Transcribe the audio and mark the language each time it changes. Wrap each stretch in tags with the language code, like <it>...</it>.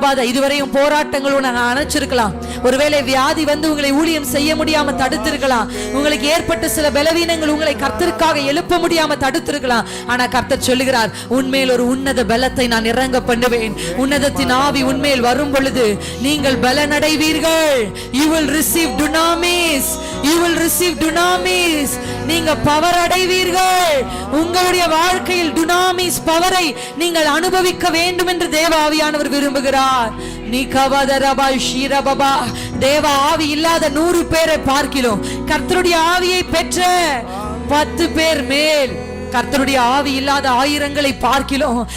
<ta>இதுவரையும் போராட்டங்கள் உங்களை அணைச்சிருக்கலாம். ஒருவேளை வியாதி வந்து உங்களை ஊழியம் செய்ய முடியாம தடுத்திருக்கலாம். உங்களுக்கு ஏற்பட்ட சில பலவீனங்கள் உங்களை கர்த்தருக்காக எழுப்ப முடியாம தடுத்திருக்கலாம். ஆனா கர்த்தர் சொல்லுகிறார், உன்மேல் ஒரு உன்னத பலத்தை நான் இறங்க பண்ணுவேன். உன்னதத்தின் ஆவி உன்மேல் வரும் பொழுது நீங்கள் பலனடைவீர்கள்.</ta> <en>You will receive dunamis, you will receive dunamis.</en> <ta>நீங்க பவர் அடைவீர்கள். உங்களுடைய வாழ்க்கையில் dunamis பவரை நீங்கள் அனுபவிக்க வேண்டும் என்று தேவ ஆவியானவர் விரும்புகிறார். நீ கவதரபா ஷீரபபா. தேவ ஆவி இல்லாத 100 பேரை பார்க்கிறோம். கர்த்தருடைய ஆவியை பெற்ற 10 பேர் மேல், கர்த்தருடைய ஆவி இல்லாத 1000களை பார்க்கிறோம்.</ta>